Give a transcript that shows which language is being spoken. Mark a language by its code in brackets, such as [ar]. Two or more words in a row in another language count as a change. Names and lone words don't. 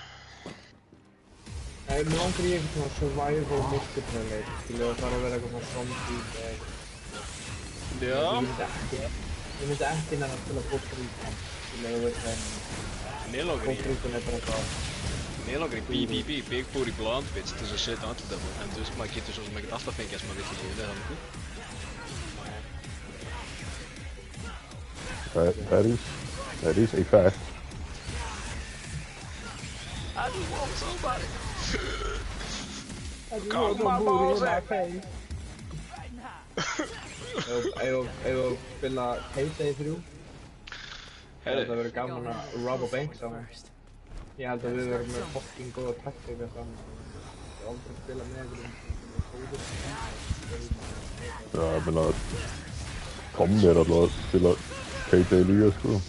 [is] Mér langar ég eitthvað svona [en] survival multiplayer [is] leik, skilja það þarf að vera eitthvað svona zombie eða eitthvað. Já. Ég myndi ekki nefna að spila Costa Rica, skilja þú veist það. Costa Rica er bara eitthvað. Mér langar í BBB, [en] Big Booty Blonde Bitch, [is] til þess að setja andlita á, en þú veist maður getur svo sem ekkert alltaf fengið sem maður vill í lífið, eða [en] That is a fact. I just want somebody. I just want my balls in my face. [is] Eigum við spila Payday 3? Það verður gaman að robba bank saman. Ég held að við verðum með fucking góða taktika saman. Ég hef aldrei spilað með einhverjum góður. Já, ég meina Tommi alltaf að spila Payday líka sko.